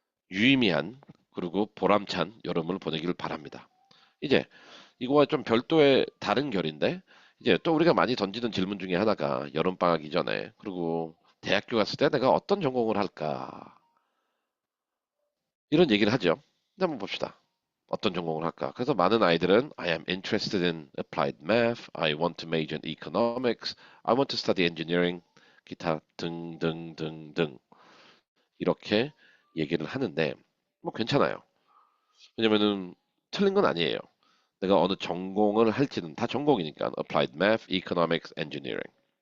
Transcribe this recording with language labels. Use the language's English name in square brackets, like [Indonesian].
[Korean] 유의미한 그리고 보람찬 여름을 보내길 바랍니다. 이제 이거와 좀 별도의 다른 결인데 이제 또 우리가 많이 던지는 질문 중에 하나가 여름방학 이전에 그리고 대학교 갔을 때 내가 어떤 전공을 할까 이런 얘기를 하죠. 근데 한번 봅시다. 어떤 전공을 할까? 그래서 많은 아이들은 [English] I am interested in applied math, I want to major in economics, I want to study engineering, [Korean] 기타 등등등등 이렇게 얘기를 하는데 뭐 괜찮아요. 왜냐면은 틀린 건 아니에요. 내가 어느 전공을 할지는 다 전공이니까 applied math, economics, engineering.